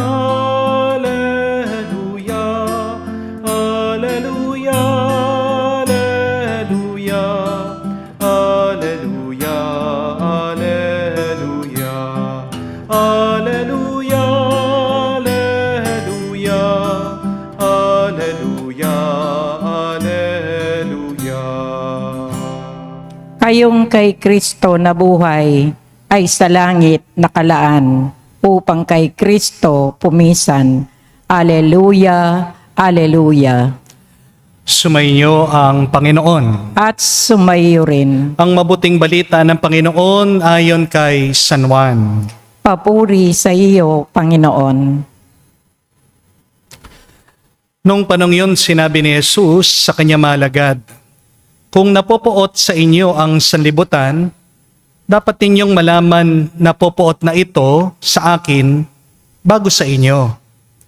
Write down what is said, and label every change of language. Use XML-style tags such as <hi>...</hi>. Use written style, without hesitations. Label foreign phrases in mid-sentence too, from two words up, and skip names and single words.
<tl>alleluia, alleluia, alleluia, alleluia, alleluia, alleluia, alleluia, alleluia, alleluia. Kayong kay Kristo na buhay ay sa langit nakalaan upang kay Kristo pumisan. Alleluia, alleluia. Sumainyo ang Panginoon. At sumayo rin. Ang mabuting balita ng Panginoon ayon kay San Juan. Papuri sa iyo, Panginoon. Nung panong yun, sinabi ni Jesus sa kanyang mga alagad, kung napopoot sa inyo ang sanlibutan, dapat ninyong malaman na popoot na ito sa akin bago sa inyo.</tl>